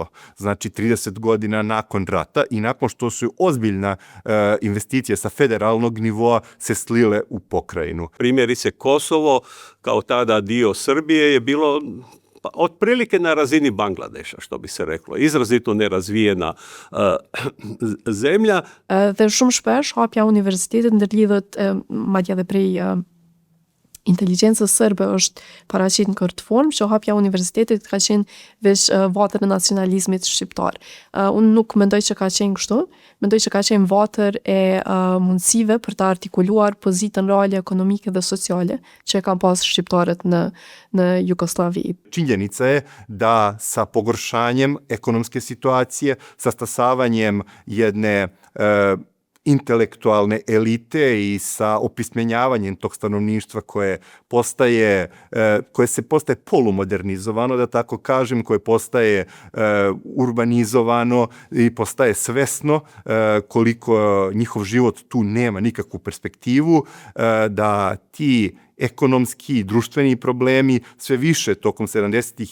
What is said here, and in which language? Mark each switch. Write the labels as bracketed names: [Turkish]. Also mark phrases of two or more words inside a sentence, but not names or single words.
[Bosnian] Znači 30 godina nakon rata i nakon što su ozbiljna investicije sa federalnog nivoa se slile u pokrajinu. Primjerice Kosovo kao tada dio Srbije je bilo Pa otprilike na razini Bangladeša, što bi se reklo. Izrazito nerazvijena zemlja. [Albanian] Dhe shumë shpesh hapja e universitetit ndërlidhet madje edhe prej inteligjencës sërbe është paraqit në këtë formë që hapja e universitetit ka qenë veç vatër e nacionalizmit shqiptar. Unë nuk mendoj që ka qenë kështu, mendoj që ka qenë vatër e mundësive për të artikuluar pozitën reale ekonomike dhe sociale që kanë pas shqiptarët në Jugoslavi. [Serbian] Činjenica je da sa pogoršanjem ekonomske situacije, sa stasavanjem jedne intelektualne elite i sa opismenjavanjem tog stanovništva koje se postaje polumodernizovano, da tako kažem, koje postaje urbanizovano i postaje svesno koliko njihov život tu nema nikakvu perspektivu, da ti ekonomski i društveni problemi sve više tokom 70.